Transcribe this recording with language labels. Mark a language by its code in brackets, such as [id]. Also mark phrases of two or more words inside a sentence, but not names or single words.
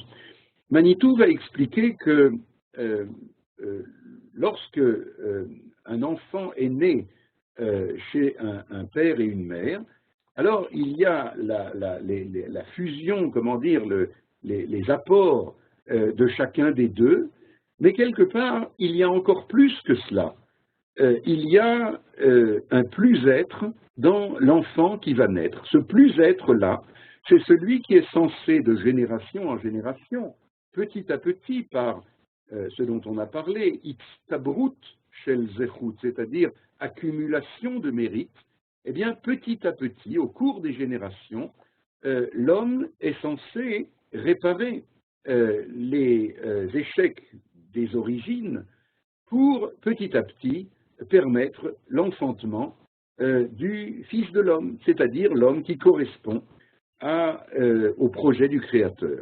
[fr] Manitou va expliquer que lorsque un enfant est né chez un père et une mère, Alors, il y a la fusion, comment dire, les apports de chacun des deux, mais quelque part, il y a encore plus que cela. Il y a un plus-être dans l'enfant qui va naître. Ce plus-être-là, c'est celui qui est censé, de génération en génération, petit à petit, par ce dont on a parlé, [he] הצטברות של זכות, [fr] c'est-à-dire accumulation de mérite, eh bien, petit à petit, au cours des générations, l'homme est censé réparer les échecs des origines pour, petit à petit, permettre l'enfantement du Fils de l'homme, c'est-à-dire l'homme qui correspond au projet du Créateur.